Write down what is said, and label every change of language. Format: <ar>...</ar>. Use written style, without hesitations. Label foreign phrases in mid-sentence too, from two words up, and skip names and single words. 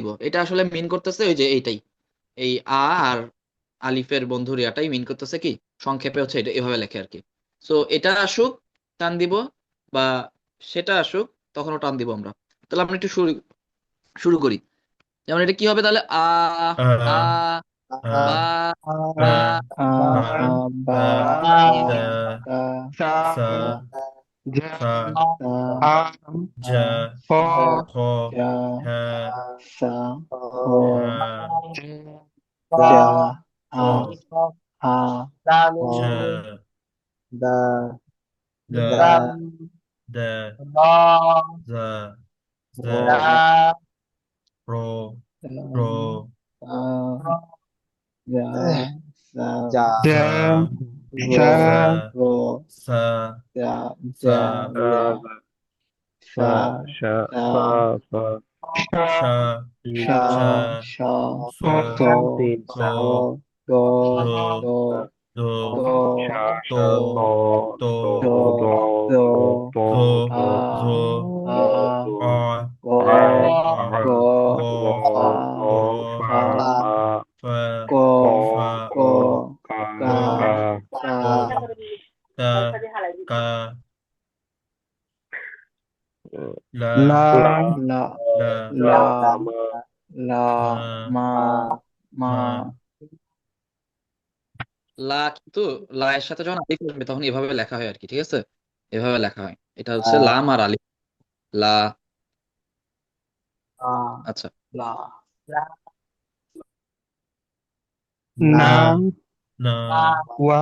<bn>এটা আসলে মিন করতেছে ওই যে এইটাই, এই আ আর আলিফের বন্ধুর ইয়াটাই মিন করতেছে কি, সংক্ষেপে হচ্ছে এটা এভাবে লেখে আর কি। সো এটা আসুক টান দিব, বা সেটা আসুক তখনও টান দিব আমরা। তাহলে আমরা একটু শুরু শুরু করি। যেমন এটা কি হবে তাহলে, আ, আ। আ, আ। বা, বা। বা, আ বা। আ বা বা। বা দা। দা সা, সা। দা জা, সা। দা আম, যা। হ, দা খ। জা হ্যাঁ। সা হ হ্যাঁ। জা, জা খ। আ আ হ ঝ। দা, দা। দা, দা। যা। র যা। র। র। আ জা সা যা, জা, সা। র সা, র সা। জা সা। জা সা, রা সা, সা সা, সা সা, সা, শা। সা শা। সা স। স তিন, স। স দ দ। দ দ। দ সা, ত। সা, ত, ত। ত, দ দ, দ ত, জ। দ, আ জ। আ আ। গ আ, আ। গ গ। গ, ফা গ, গ। ফা, ফা ফা, ফা। ক ক, ফা। ক ক, কা, গা গ। কা, গা গ। তা। লা লা লা লা লা লামা লা মা মা মা মা লা কিন্তু লা এর সাথে যখন আলিফ আসবে তখন এভাবে লেখা হয় আর কি, ঠিক আছে? এভাবে লেখা হয়, এটা হচ্ছে আহ, লাম আর আলিফ। লা। আহ, আচ্ছা, লা না না না না ওয়া</bn>